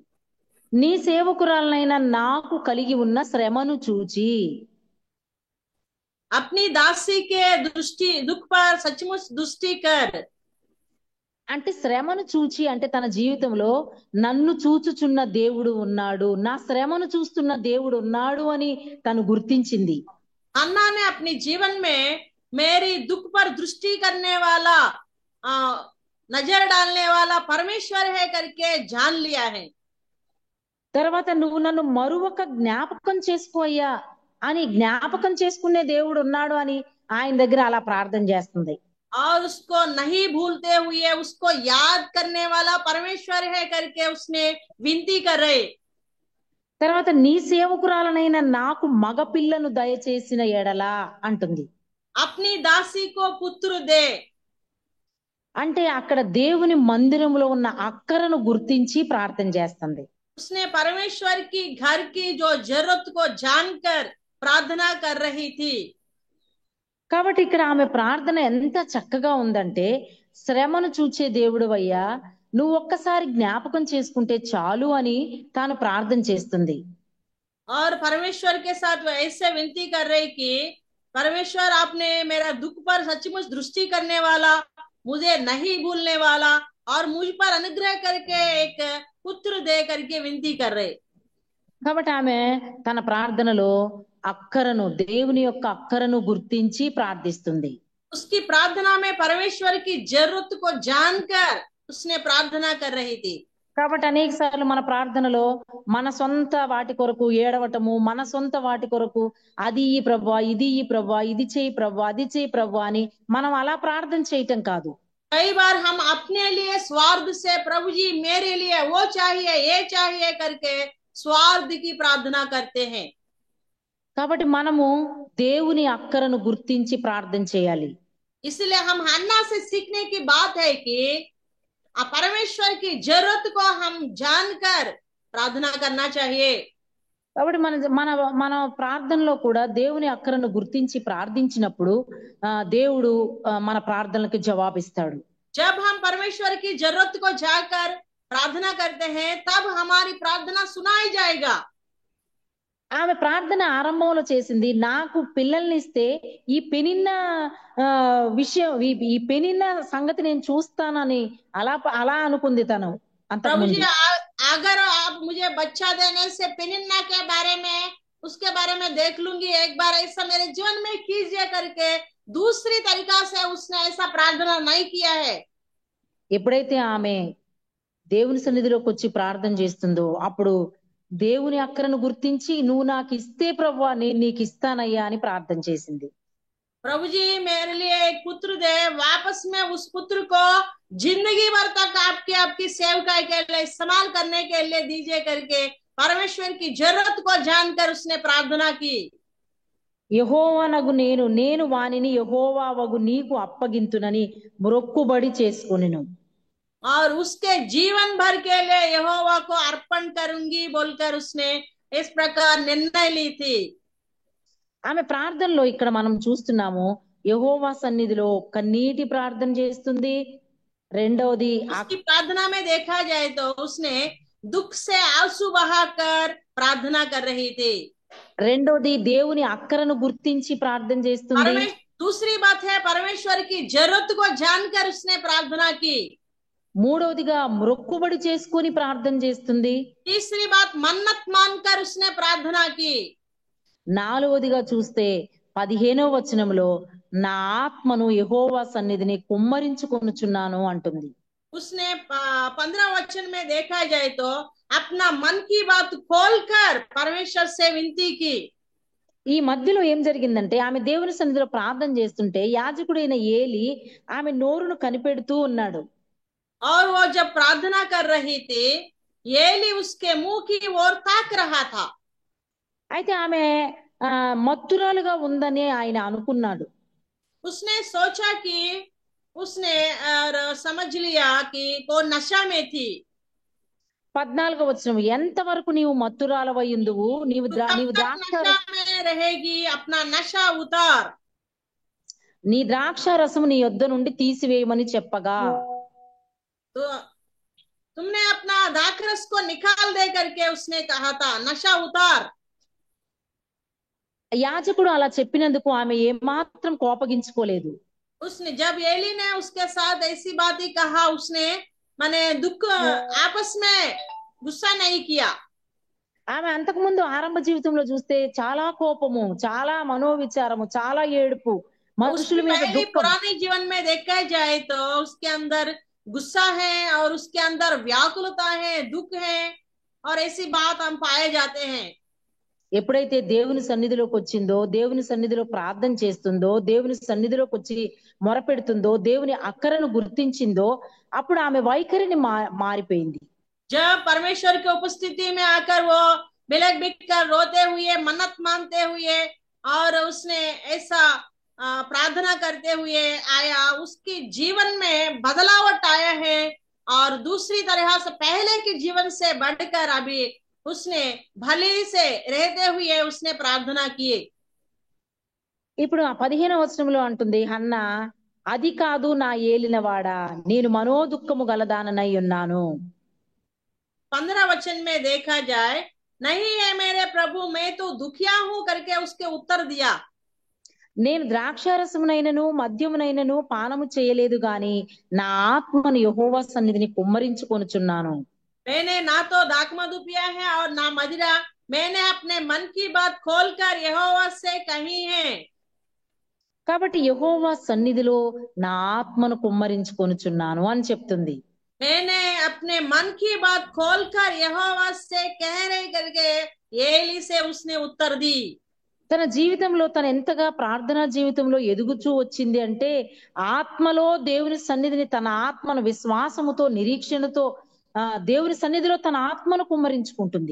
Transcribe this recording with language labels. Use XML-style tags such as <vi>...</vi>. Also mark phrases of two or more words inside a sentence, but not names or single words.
<te>నీ సేవకురాలనైన నాకు కలిగి ఉన్న శ్రమను చూచి,</te> <hi>अपनी दासी के दृष्टि दुख पर सचमुच दृष्टि कर।</hi> <te>అంటే శ్రమను చూచి అంటే తన జీవితంలో నన్ను చూచుచున్న దేవుడు ఉన్నాడు, నా శ్రమను చూస్తున్న దేవుడు ఉన్నాడు అని తను గుర్తించింది.</te> <hi>हन्ना ने अपने जीवन में मेरी दुख पर दृष्टि करने वाला आ, नजर डालने वाला परमेश्वर है करके जान लिया है।</hi> <te>తర్వాత నువ్వు నన్ను మరొక జ్ఞాపకం చేసుకోయ్యా అని, జ్ఞాపకం చేసుకునే దేవుడు ఉన్నాడు అని ఆయన దగ్గర అలా ప్రార్థన చేస్తుంది.</te> <hi>और उसको नहीं भूलते हुए उसको याद करने वाला परमेश्वर है करके उसने विनती कर रहे।</hi> <te>తర్వాత నీ సేవకురాలనైన నాకు మగ పిల్లను దయచేసిన ఎడలా అంటుంది.</te> <hi>अपनी दासी को पुत्र दे।</hi> <te>అంటే అక్కడ దేవుని మందిరంలో ఉన్న అక్కరను గుర్తించి ప్రార్థన చేస్తుంది.</te> <hi>उसने परमेश्वर की घर की जो जरूरत को जानकर प्रार्थना कर रही थी।</hi> <te>కాబట్టి ఇక్కడ ఆమె ప్రార్థన ఎంత చక్కగా ఉందంటే, శ్రమను చూచే దేవుడు అయ్యా నువ్వు ఒక్కసారి జ్ఞాపకం చేసుకుంటే చాలు అని తాను ప్రార్థన చేస్తుంది.</te> <hi>और परमेश्वर के साथ वो ऐसे विनती कर रही कि परमेश्वर आपने मेरा दुख पर सचमुच दृष्टि करने वाला, मुझे नहीं भूलने वाला और मुझ पर अनुग्रह करके एक पुत्र दे करके विनती कर रहे।</hi> <te>కాబట్టి ఆమె తన ప్రార్థనలో అక్కరను, దేవుని యొక్క అక్కరను గుర్తించి ప్రార్థిస్తుంది.</te> <hi>उसकी प्रार्थना में परमेश्वर की जरूरत को जानकर उसने प्रार्थना कर रही थी।</hi> <te>కాబట్టి అనేక సార్లు మన ప్రార్థనలో మన సొంత వాటి కొరకు ఏడవటము, మన సొంత వాటి కొరకు అది ఈ ప్రభువా, ఇది ఈ ప్రభువా, ఇది చేయి ప్రభువా, అది చేయి ప్రభువా అని మనం అలా ప్రార్థన చేయటం కాదు.</te> <hi>कई बार हम अपने लिए स्वार्थ से प्रभु जी मेरे लिए वो चाहिए ये चाहिए करके स्वार्थ की प्रार्थना करते हैं।</hi> <te>కాబట్టి మనము దేవుని అక్కరను గుర్తించి ప్రార్థన చేయాలి.</te> <hi>इसलिए हम हन्ना से सीखने की बात है कि परमेश्वर की जरूरत को हम जानकर प्रार्थना करना चाहिए।</hi> <te>కాబట్టి మన మన మన ప్రార్థనలో కూడా దేవుని అక్కరను గుర్తించి ప్రార్థించినప్పుడు దేవుడు మన ప్రార్థనలకు జవాబిస్తాడు.</te> <hi>जब हम परमेश्वर की जरूरत को जानकर प्रार्थना करते हैं तब हमारी प्रार्थना सुनाई जाएगा।</hi> <te>ఆమె ప్రార్థన ఆరంభంలో చేసింది, నాకు పిల్లల్ని ఇస్తే ఈ పెనిన్న విషయం, ఈ పెనిన్న సంగతి నేను చూస్తానని అలా అలా అనుకుంది తను</te> <hi>प्रभु जी</hi> <te>అంతకుముందు.</te> <hi>अगर आप मुझे बच्चा देने से पेनिन्ना के बारे में उसके बारे में देख लूंगी, एक बार ऐसा मेरे जीवन में कीजिए करके दूसरी तरीका से उसने ऐसा प्रार्थना नहीं किया है।</hi> <te>ఎప్పుడైతే ఆమె దేవుని సన్నిధిలోకి వచ్చి ప్రార్థన చేస్తుందో అప్పుడు దేవుని అక్కరను గుర్తించి నువ్వు నాకు ఇస్తే ప్రభువా నేను నీకు ఇస్తానయ్యా అని ప్రార్థన చేసింది.</te> <hi>प्रभु जी मेरे लिए एक पुत्र दे, वापस में उस पुत्र को जिंदगी भर तक आपकी सेवकाई के लिए इस्तेमाल करने के लिए दीजिए करके परमेश्वर की जरूरत को जानकर उसने प्रार्थना की।</hi> <te>యెహోవానగు నేను వానిని యెహోవావగు నీకు అప్పగింతునని మొక్కుబడి చేసుకొనెను.</te> <hi>और उसके जीवन भर के लिए यहोवा को अर्पण करूंगी बोलकर उसने इस प्रकार निर्णय ली थी।</hi> <te>ఆమె ప్రార్థనలో ఇక్కడ మనం చూస్తున్నాము, యెహోవా సన్నిధిలో కన్నీటి ప్రార్థన చేస్తుంది. రెండవది</te> <hi>उसकी प्रार्थना में देखा जाए तो उसने दुख से आंसू बहाकर प्रार्थना कर रही थी।</hi> <te>రెండవది దేవుని అక్కరను గుర్తించి ప్రార్థన చేస్తుంది.</te> <hi>दूसरी बात है परमेश्वर की जरूरत को जानकर उसने प्रार्थना की।</hi> <te>మూడవదిగా మొక్కుబడి చేసుకొని ప్రార్థన చేస్తుంది.</te> <hi>तीसरी बात मन्नत मानकर उसने प्रार्थना की।</hi> <te>నాలుగవదిగా చూస్తే 15వ వచనంలో నా ఆత్మను యెహోవా సన్నిధిని కుమ్మరించుకొనుచున్నాను అంటుంది.</te> <hi>उसने 15 वचन में देखा जाए तो अपना मन की बात खोलकर परमेश्वर से विनती की।</hi> <te>ఈ మధ్యలో ఏం జరిగిందంటే ఆమె దేవుని సన్నిధిలో ప్రార్థన చేస్తుంటే యాజకుడైన ఏలి ఆమె నోరును కనిపెడుతూ ఉన్నాడు.</te> <hi>और वो जब प्रार्थना कर रही थी एली उसके मुंह की ओर ताक रहा था।</hi> <te>అయితే ఆమె మత్తురాలుగా ఉందని ఆయన అనుకున్నాడు.</te> <hi>उसने सोचा कि उसने और समझ लिया कि वो नशा में थी।</hi> <te>14వ వచనం, ఎంతవరకు నీవు మత్తురాలవయ్యుందువు,</te> <hi>तो कब</hi> <te>నీవు</te> <hi>तक</hi> <te>ద్రాక్ష</te> <hi>नशा में रहेगी, अपना नशा उतार।</hi> <te>నీ ద్రాక్ష రసము నీ యొద్ద నుండి తీసివేయమని చెప్పగా,</te> <hi>तो तुमने अपना दाखरस को निकाल दे करके उसने कहा था, नशा उतार।</hi> <te>యాజకుడు అలా చెప్పినందుకు ఆమె ఏమాత్రం కోపగించుకోలేదు.</te> <hi>उसने जब एली ने उसके साथ ऐसी बात ही कहा, उसने माने दुख आपस में गुस्सा नहीं किया।</hi> <te>ఆమె అంతకుముందు ఆరంభ జీవితంలో చూస్తే చాలా కోపము, చాలా మనోవిచారము, చాలా ఏడుపు,</te> <hi>उसकी</hi> <te>మనుషుల మీద</te> <hi>पहले</hi> <te>దుఃఖం.</te> <hi>पुराने जीवन में देखा जाए तो उसके अंदर गुस्सा है और उसके अंदर व्याकुलता है, दुख है, और ऐसी बात हम पाए जाते हैं।</hi> <te>ఎప్పుడైతే దేవుని సన్నిధిలోకి వచ్చిందో, దేవుని సన్నిధిలో ప్రార్థన చేస్తుందో, దేవుని సన్నిధిలోకి వచ్చి మొరపెడుతుందో, దేవుని అక్కరను గుర్తించిందో, అప్పుడు ఆమె వైఖరిని మారిపోయింది.</te> <hi>जब परमेश्वर की उपस्थिति में आकर वो बिलख बिख कर रोते हुए, मन्नत मांगते हुए, और उसने ऐसा प्रार्थना करते हुए आया, उसके जीवन में बदलावट आया है। और दूसरी तरह से पहले के जीवन से बढ़कर अभी उसने भले से रहते हुए उसने प्रार्थना किए।</hi> <te>ఇప్పుడు ఆ 15వ వచనంలో అంటుంది హన్న, అది కాదు నా ఏలినవాడా, నేను మనోదుఃఖము గలదాననై ఉన్నాను.</te> <hi>15 वचन में देखा जाए, नहीं है मेरे प्रभु, मैं तो दुखिया हूं करके उसके उत्तर दिया।</hi> <te>నేను ద్రాక్షారసమునైనను మద్యమునైనను పానము చేయలేదు గాని నా ఆత్మను యెహోవా సన్నిధిని కుమ్మరించుకొనుచున్నాను.</te> <hi>मैंने ना तो दाखमधु पिया है और ना मदिरा, मैंने अपने मन की बात खोलकर यहोवा से कही है।</hi> <te>కాబట్టి యెహోవా సన్నిధిలో నా ఆత్మను కుమ్మరించుకొనుచున్నాను అని చెప్తుంది.</te> <hi>मैंने अपने मन की बात खोलकर यहोवा से कह रही करके एली से उसने उत्तर दी।</hi> <te>తన జీవితంలో తను ఎంతగా ప్రార్థనా జీవితంలో ఎదుగుచూ వచ్చింది అంటే, ఆత్మలో దేవుని సన్నిధిని, తన ఆత్మను విశ్వాసముతో, నిరీక్షణతో దేవుని సన్నిధిలో తన ఆత్మను కుమ్మరించుకుంటుంది.</te>